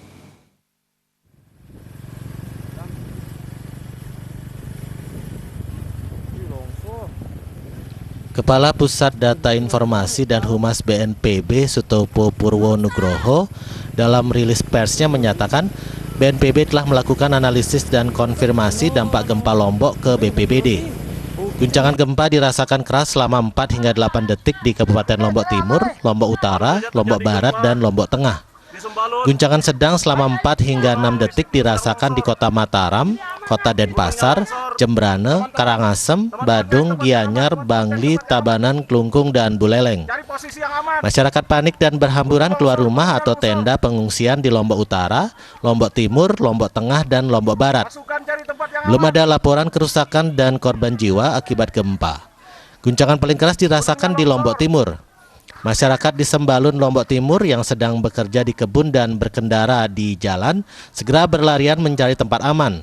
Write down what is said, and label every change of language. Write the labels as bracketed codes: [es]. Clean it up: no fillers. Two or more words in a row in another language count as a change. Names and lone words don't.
[id] Kepala Pusat Data Informasi dan Humas BNPB Sutopo Purwonugroho dalam rilis persnya menyatakan BNPB telah melakukan analisis dan konfirmasi dampak gempa Lombok ke BPBD. Guncangan gempa dirasakan keras selama 4 hingga 8 detik di Kabupaten Lombok Timur, Lombok Utara, Lombok Barat, dan Lombok Tengah. Guncangan sedang selama 4 hingga 6 detik dirasakan di Kota Mataram, Kota Denpasar, Jembrane, Karangasem, Badung, Gianyar, Bangli, Tabanan, Klungkung, dan Buleleng. Masyarakat panik dan berhamburan keluar rumah atau tenda pengungsian di Lombok Utara, Lombok Timur, Lombok Tengah, dan Lombok Barat. Belum ada laporan kerusakan dan korban jiwa akibat gempa. Guncangan paling keras dirasakan di Lombok Timur. Masyarakat di Sembalun, Lombok Timur yang sedang bekerja di kebun dan berkendara di jalan segera berlarian mencari tempat aman.